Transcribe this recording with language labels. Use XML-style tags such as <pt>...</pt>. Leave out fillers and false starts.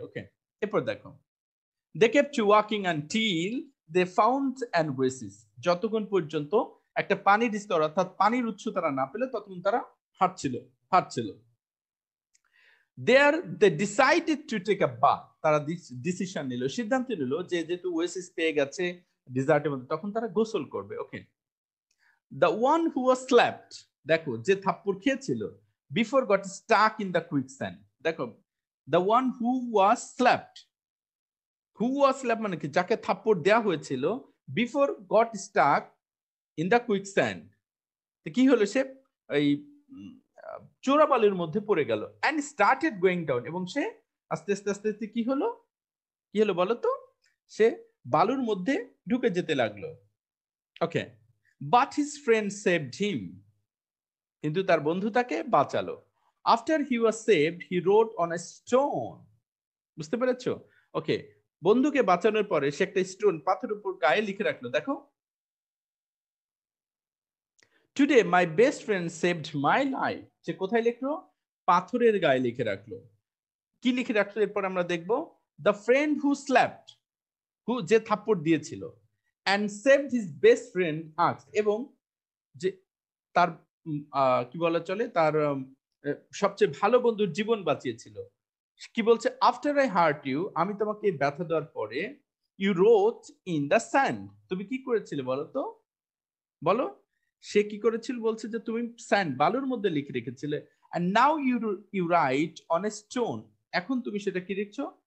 <bn>ওকে, এরপর দেখো,</bn> <en>they kept walking until they found an oasis,</en> <bn>যতক্ষণ পর্যন্ত একটা পানির স্তর অর্থাৎ পানির উৎস তারা না পেলে ততক্ষণ তারা হাঁটছিল।</bn> <en>there they decided to take a bath,</en> <bn>তারা ডিসিশন নিল, সিদ্ধান্ত নিল যে যেহেতু ওয়েসিস পেয়ে গেছে ডেজার্টের মধ্যে, তখন তারা গোসল করবে।</bn> <en>okay, the one who was slapped,</en> <bn>দেখো যে থাপ্পড় খেয়েছিল,</bn> <en>before got stuck in the quicksand,</en> <bn>দেখো</bn> <en>the one who was slapped, who was slapped</en> <bn>মানে কি, যাকে থাপ্পড় দেয়া হয়েছিল,</bn> <en>before got stuck in the quicksand,</en> <bn>তো কি হলো, সে এই চোরাবালির মধ্যে পড়ে গেল।</bn> <en>and started going down,</en> <bn>এবং সে আস্তে আস্তে আস্তে আস্তে কি হলো বলো তো, সে বালুর মধ্যে ঢুকে যেতে লাগলো।</bn> <en>okay, but his friend saved him,</en> <bn>কিন্তু তার বন্ধু তাকে বাঁচালো।</bn> <en>after he was saved he wrote on a stone,</en> <bn>বুঝতে পেরেছো? ওকে, বন্ধুকে বাঁচানোর পরে সে একটা স্টোন, পাথরের উপর গায়ে লিখে রাখলো। দেখো</bn> <en>today my best friend saved my life,</en> <bn>যে কোথায় লিখলো? পাথরের গায়ে লিখে রাখলো। কি লিখে রাখলো এরপর আমরা দেখবো?</bn> <en>the friend who slapped, who</en> <bn>যে থাপ্পড় দিয়েছিল,</bn> <en>and saved his best friend asked,</en> <bn>এবং যে তার কি বলা চলে, তার সবচেয়ে ভালো বন্ধুর জীবন বাঁচিয়েছিল। কি বলছে?</bn> <en>after I hurt you,</en> <bn>আমি তোমাকে ব্যথা দেওয়ার পরে,</bn> <en>you wrote in the sand,</en> <bn>তুমি কি করেছিলে বলো তো? বলো, সে কি করেছিল? বলছে যে তুমি স্যান্ড, বালুর মধ্যে লিখে রেখেছিলে।</bn> <en>and now you write on a stone,</en> <bn>এখন তুমি সেটা কি লিখছো?</bn>